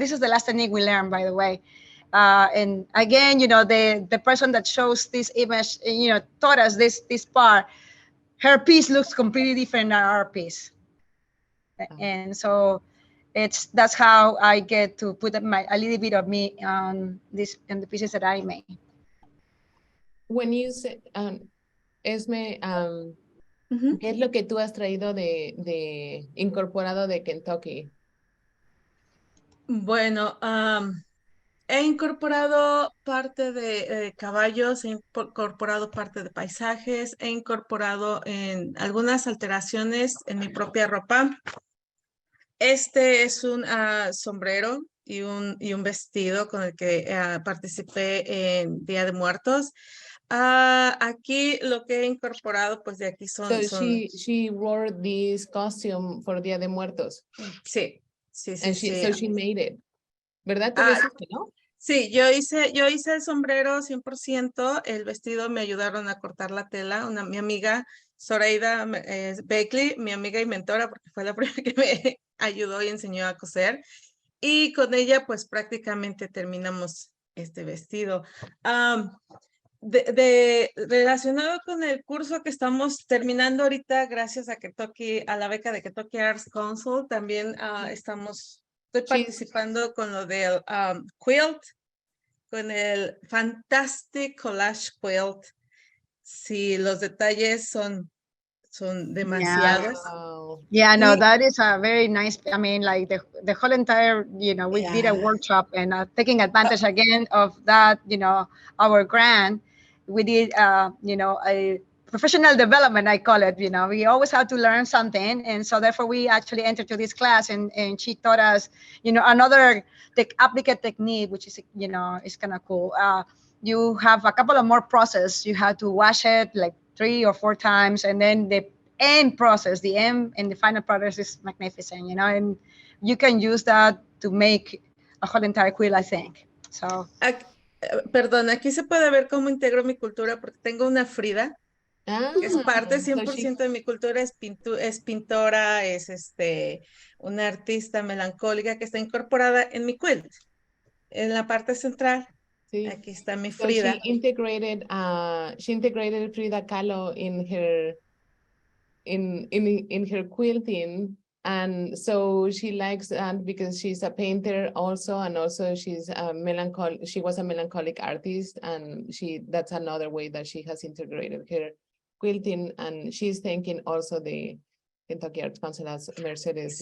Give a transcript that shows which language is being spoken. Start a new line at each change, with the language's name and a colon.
English: This is the last technique we learned, by the way. And again, you know, the person that shows this image, you know, taught us this part. Her piece looks completely different than our piece, and so that's how I get to put a little bit of me on the pieces that I made. When you said,
Spanish: Esme, ¿qué es lo que tú has traído de incorporado de Kentucky? Bueno, he incorporado parte de caballos, he incorporado parte de paisajes, he incorporado en algunas alteraciones en mi propia ropa. Este es un sombrero y un vestido con el que participé en Día de Muertos. Aquí lo que he incorporado, pues de aquí
English: So
Spanish: son,
English: she wore this costume for Dia de Muertos,
Spanish: sí, sí,
English: and
Spanish: sí,
English: so
Spanish: sí.
English: she made it.
Spanish: ¿Verdad? Tú lo Ah, hiciste, ¿no? Sí, yo hice el sombrero 100%, el vestido me ayudaron a cortar la tela, mi amiga Zoraida Beckley, mi amiga y mentora, porque fue la primera que me ayudó y enseñó a coser, y con ella pues prácticamente terminamos este vestido. Relacionado con el curso que estamos terminando ahorita, gracias a a la beca de Kentucky Arts Council, también estoy participando con lo del quilt, con el Fantastic Collage Quilt. Sí, los detalles son demasiados.
English: Wow. Yeah, no, Y- that is a very nice. I mean, like the whole entire, we did a workshop and taking advantage again of that, our grant, we did, a professional development, I call it. We always have to learn something, and so therefore we actually entered to this class, and she taught us, another applicate technique, which is, is kind of cool. You have a couple of more process. You have to wash it like 3 or 4 times, and then the end process, the end and the final product is magnificent, and you can use that to make a whole entire quilt, I think. So,
Spanish: Perdón, aquí se puede ver cómo integro mi cultura porque tengo una Frida, que es parte
English: So she
Spanish: 100% de mi cultura, es pintora, es una artista melancólica que está incorporada en mi quilt. En la parte central, sí. aquí está mi
English: So she
Spanish: Frida.
English: integrated Frida Kahlo in her quilting, and so she likes that because she's a painter also, and also she's a she was a melancholic artist, and that's another way that she has integrated her quilting, and she's thanking also the Kentucky Arts Council as Mercedes